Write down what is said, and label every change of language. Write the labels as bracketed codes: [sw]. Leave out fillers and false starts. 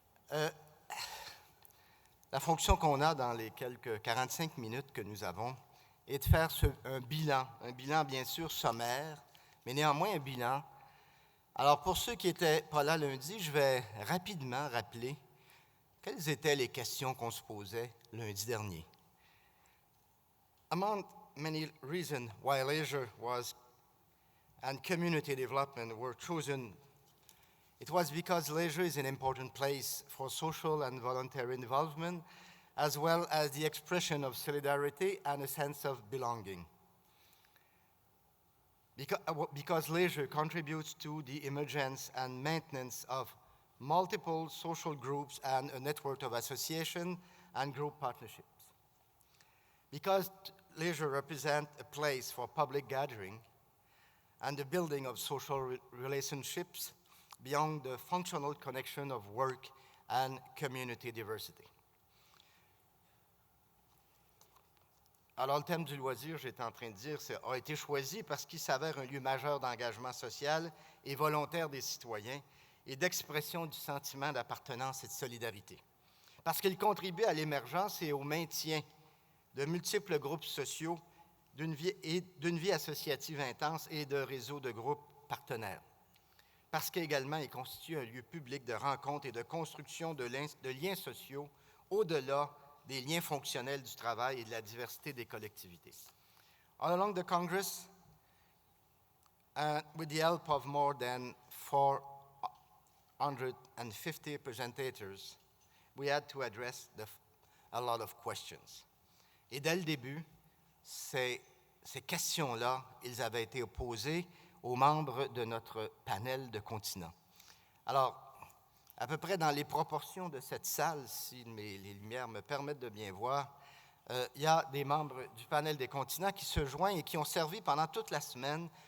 [fr] La fonction qu'on a dans les quelques 45 minutes que nous avons est de faire un bilan bien sûr sommaire, mais néanmoins un bilan. Alors pour ceux qui n'étaient pas là lundi, je vais rapidement rappeler quelles étaient les questions qu'on se posait lundi dernier. [en] Among many reasons why leisure and community development were chosen, it was because leisure is an important place for social and voluntary involvement, as well as the expression of solidarity and a sense of belonging. Because leisure contributes to the emergence and maintenance of multiple social groups and a network of associations and group partnerships. Because leisure represents a place for public gathering and the building of social relationships beyond the functional connection of work and community diversity. [fr] Alors, le thème du loisir, j'étais en train de dire, a été choisi parce qu'il s'avère un lieu majeur d'engagement social et volontaire des citoyens et d'expression du sentiment d'appartenance et de solidarité. Parce qu'il contribue à l'émergence et au maintien de multiples groupes sociaux, d'une vie associative intense et de réseaux de groupes partenaires. Parce qu'également, il constitue un lieu public de rencontre et de construction de liens sociaux au-delà des liens fonctionnels du travail et de la diversité des collectivités. [en] All along the Congress, with the help of more than 450 presentators, we had to address a lot of questions. [fr] Et dès le début, ces questions-là, ils avaient été posées aux membres de notre panel de continents. Alors, à peu près dans les proportions de cette salle, si les lumières me permettent de bien voir, il y a des membres du panel des continents qui se joignent et qui ont servi pendant toute la semaine